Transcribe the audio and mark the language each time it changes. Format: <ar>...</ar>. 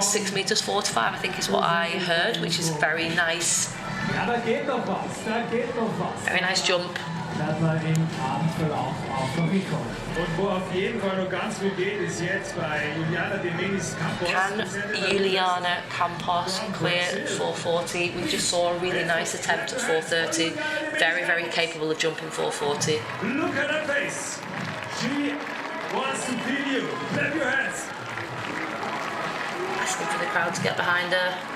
<en>6,45 I think is what I heard, which is very nice.</en> <de>Ja, da geht noch was. Da geht noch was.</de> <en>Very nice jump.</en> <de>Werden wir im Abendverlauf auch noch mitkommen. Und wo auf jeden Fall noch ganz viel geht, ist jetzt bei Juliana de Campos.</de> <en>Can Juliana Campos clear 4:40? We just saw a really nice attempt at 4:30. Very, very capable of jumping 4:40. Look at her face. She wants to feel you. Clap your hands. Asking for the crowd to get behind her.</en>